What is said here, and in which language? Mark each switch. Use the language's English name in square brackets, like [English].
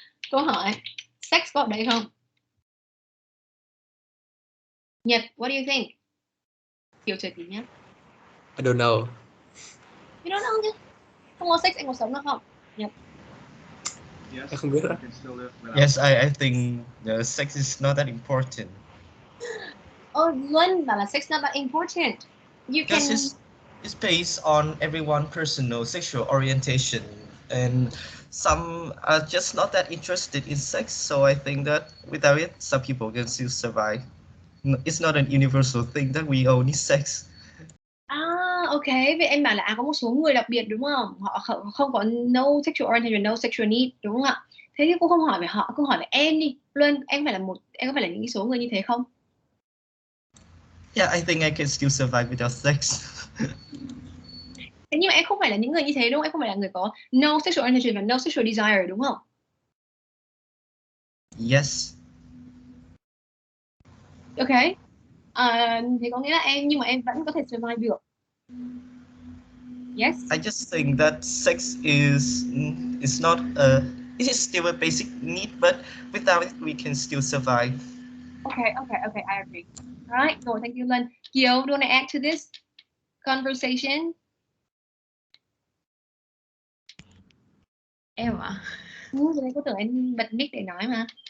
[Vietnamese] Câu hỏi, sex có ở đây không? Nhật, [English] what do you think? [Vietnamese] Hiểu trời tí nhé. [English] I don't know. You don't know [Vietnamese] chứ? Không có sex anh có sống được không? Nhật. Em không biết ạ. [English] Yes, I think the sex is not that important. Luân [Vietnamese] bảo là [English] sex not that important. You can... Because it's based on everyone's personal sexual orientation, and some are just not that interested in sex. So I think that without it, some people can still survive. It's not an universal thing that we all need sex. [Vietnamese] Ok, vậy em bảo là có một số người đặc biệt đúng không? Họ không có [English] no sexual orientation, no sexual need [Vietnamese] đúng không ạ? Thế thì cô không hỏi về họ, cô hỏi về em đi. Luân, em có phải là những số người như thế không? [English] Yeah, I think I can still survive without sex. [Vietnamese] Thế nhưng mà em không phải là những người như thế đúng không? Em không phải là người có [English] no sexual orientation [Vietnamese] và [English] no sexual desire [Vietnamese] đúng không? [English] Yes. Ok. [Vietnamese] Thế có nghĩa là nhưng mà em vẫn có thể survive được. [English] Yes. I just think that sex is not it is still a basic need, but without it we can still survive. Okay, I agree. All right, no, thank you, Lân. Kiều, do you want to add to this conversation? [Vietnamese] Em ạ. Cho nên cô tưởng em bật mic để nói mà.